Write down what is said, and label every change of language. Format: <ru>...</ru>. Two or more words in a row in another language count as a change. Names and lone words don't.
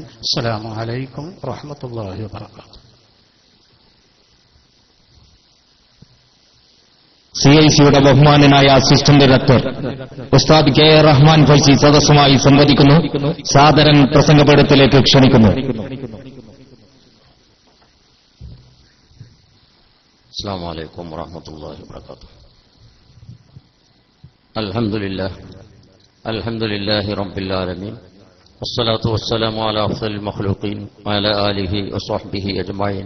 <ar>السلام عليكم ورحمة الله وبركاته.</ar> <ml>CICയുടെ ബഹുമാനനായ</ml> <en>assistant director</en> <ml>ഉസ്താദ് കെ റഹ്മാൻ ഫൈസി സദസ്സുമായി സംവദിക്കുന്നു. സാദരൻ പ്രസംഗപീഠത്തിലേക്ക് ക്ഷണിക്കുന്നു.</ml> <ar>السلام عليكم ورحمة الله وبركاته. الحمد لله رب العالمين، والصلاة والسلام على أفضل المخلوقين وعلى آله وصحبه أجمعين.</ar>